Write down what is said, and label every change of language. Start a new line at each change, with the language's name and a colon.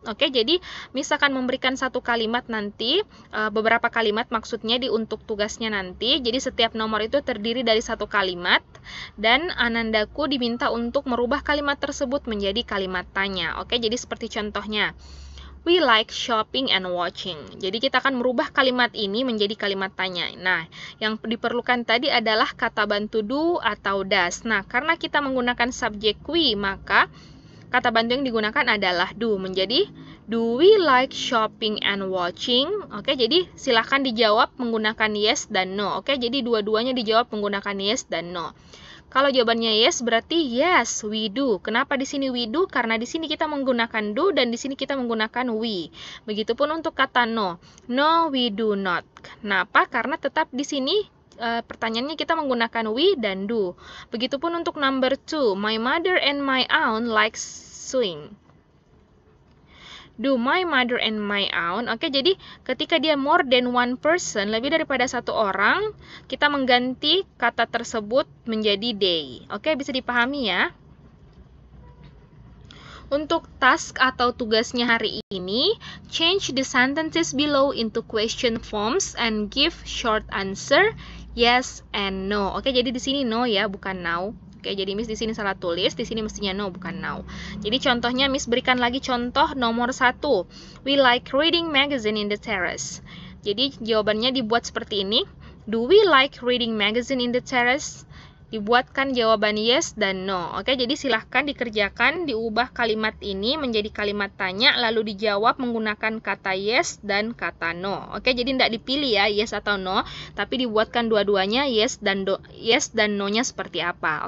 Indonesian: Oke, jadi Miss akan memberikan satu kalimat nanti, beberapa kalimat maksudnya untuk tugasnya nanti. Jadi setiap nomor itu terdiri dari satu kalimat dan Anandaku diminta untuk merubah kalimat tersebut menjadi kalimat tanya. Oke, jadi seperti contohnya.
English: We like shopping and watching.
Indonesian: Jadi kita akan merubah kalimat ini menjadi kalimat tanya. Nah, yang diperlukan tadi adalah kata bantu do atau does. Nah, karena kita menggunakan subjek we, maka kata bantu yang digunakan adalah do. Menjadi,
English: do we like shopping and watching?
Indonesian: Oke, jadi silahkan dijawab menggunakan yes dan no. Oke, jadi dua-duanya dijawab menggunakan yes dan no. Kalau jawabannya yes, berarti yes, we do. Kenapa di sini we do? Karena di sini kita menggunakan do dan di sini kita menggunakan we. Begitupun untuk kata no.
English: No, we do not.
Indonesian: Kenapa? Karena tetap di sini pertanyaannya kita menggunakan we dan do. Begitupun untuk number 2.
English: My mother and my aunt like sewing. Do my mother and my aunt.
Indonesian: Oke, jadi ketika dia
English: more than one person,
Indonesian: lebih daripada satu orang, kita mengganti kata tersebut menjadi they. Oke, bisa dipahami ya. Untuk task atau tugasnya hari ini,
English: change the sentences below into question forms and give short answer yes and no.
Indonesian: Oke, jadi di sini no ya, bukan now. Oke, jadi Miss di sini salah tulis, di sini mestinya no, bukan now. Jadi contohnya Miss berikan lagi contoh nomor 1.
English: We like reading magazine in the terrace.
Indonesian: Jadi jawabannya dibuat seperti ini.
English: Do we like reading magazine in the terrace?
Indonesian: Dibuatkan jawaban yes dan no. Oke, jadi silahkan dikerjakan, diubah kalimat ini menjadi kalimat tanya, lalu dijawab menggunakan kata yes dan kata no. Oke, jadi tidak dipilih ya yes atau no, tapi dibuatkan dua-duanya yes dan no-nya seperti apa.